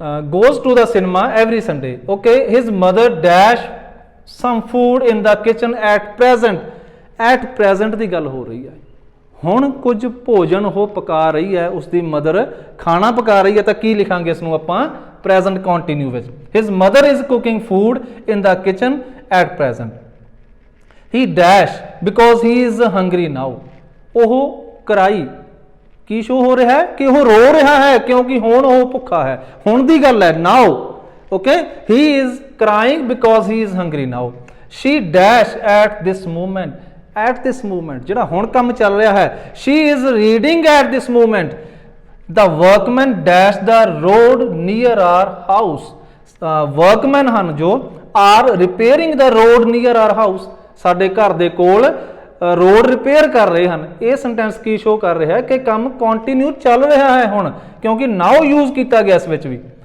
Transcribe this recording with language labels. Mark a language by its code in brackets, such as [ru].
[en] goes to the cinema every Sunday। okay, his mother dash some food in the kitchen at present। [pa] at present ਦੀ ਗੱਲ ਹੋ ਰਹੀ ਹੈ, ਹੁਣ ਕੁਝ ਭੋਜਨ ਉਹ ਪਕਾ ਰਹੀ ਹੈ, ਉਸਦੀ ਮਦਰ ਖਾਣਾ ਪਕਾ ਰਹੀ ਹੈ। ਤਾਂ ਕੀ ਲਿਖਾਂਗੇ ਇਸ ਨੂੰ ਆਪਾਂ ਪ੍ਰੈਜ਼ੈਂਟ ਕੰਟੀਨਿਊ ਵਿੱਚ। [en] his mother is cooking food in the kitchen at present। he dash because he is hungry now। [pa] ਉਹ ਕਰਾਈ ਕੀ ਸ਼ੋ ਹੋ ਰਿਹਾ ਹੈ ਕਿ ਉਹ ਰੋ ਰਿਹਾ ਹੈ ਕਿਉਂਕਿ ਹੁਣ ਉਹ ਭੁੱਖਾ ਹੈ। ਹੁਣ ਦੀ ਗੱਲ ਹੈ, ਨਾਓ। [en] Okay, he is crying because he is hungry now। she dash at this moment, at this moment [pa] ਜਿਹੜਾ ਹੁਣ ਕੰਮ ਚੱਲ ਰਿਹਾ ਹੈ। [en] she is reading at this moment। the workmen dash the road near our house। workmen [pa] ਹਨ ਜੋ [en] are repairing the road near our house। [pa] ਸਾਡੇ ਘਰ ਦੇ ਕੋਲ ਰੋਡ ਰਿਪੇਅਰ ਕਰ ਰਹੇ ਹਨ। ਇਹ ਸੈਂਟੈਂਸ ਕੀ ਸ਼ੋ ਕਰ ਰਿਹਾ ਹੈ ਕਿ ਕੰਮ ਕੰਟੀਨਿਊ ਚੱਲ ਰਿਹਾ ਹੈ ਹੁਣ, ਕਿਉਂਕਿ ਨਾਓ ਯੂਜ਼ ਕੀਤਾ ਗਿਆ ਇਸ ਵਿੱਚ ਵੀ।